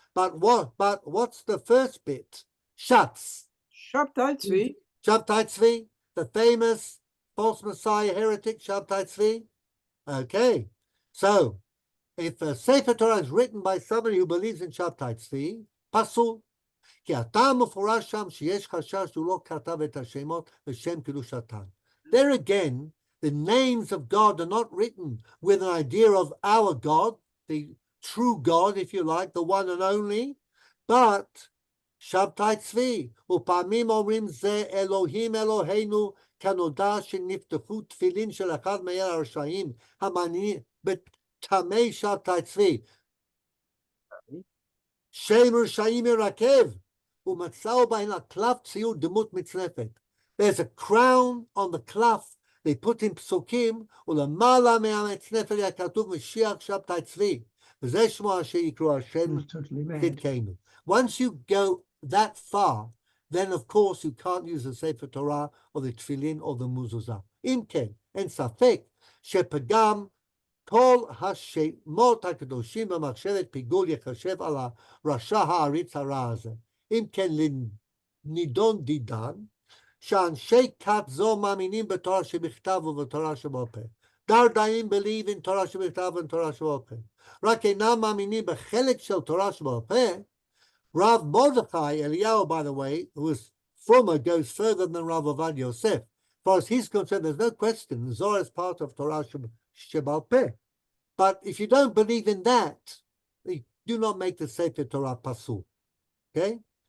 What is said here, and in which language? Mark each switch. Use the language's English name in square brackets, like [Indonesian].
[English] But what's the first bit? Shatz. Shabtai Tzvi. Shabtai Tzvi, the famous false messiah heretic Shabtai Tzvi. Okay, so if a Sefer Torah is written by somebody who believes in Shabtai Tzvi, pasul. [Hebrew] כי הטעם מפורש שם שיש חשש שהוא לא כתב את השמות לשם קדושתן. [English] There again, the names of God are not written with an idea of our God, the true God, if you like, the one and only, but שבתאי צבי, [Hebrew] ופעמים אומרים זה אלוהים אלוהינו, כנודע שנפתחו תפילין של אחד מאל הרשעים, המאמינים בטמאי שבתאי צבי. שם רשעים ירקב, ומצאו בהן הקלף ציור דמות מצנפת. [English] There's a crown on the clef, they put in פסוקים, [Hebrew] ולמעלה מהמצנפת היה כתוב משיח שבתאי צבי. וזה שמו אשר יקראו השם צדקנו. [English] Once you go that far, then of course you can't use the Sefer Torah or the Tefillin or the Muzuzah. [Hebrew] אם כן, אין ספק שפגם כל השמות הקדושים במחשבת פיגול יחשב על הרשע העריץ הרע הזה. אם כן, נידון דידן, שאנשי כת זו מאמינים בתורה שבכתב ובתורה שבעל פה. דרדאים [English] believe in [Hebrew] תורה שבכתב ובתורה שבעל פה. רק אינם מאמינים בחלק של תורה שבעל פה. [English] Rav Mordechai Eliyahu, by the way, who is former, goes further than Rav Avad Yosef. As far as he's concerned, there's no question. Zohar is part of Torah Shebal Peh. But if you don't believe in that, you do not make the Sefer Torah pasul. Okay?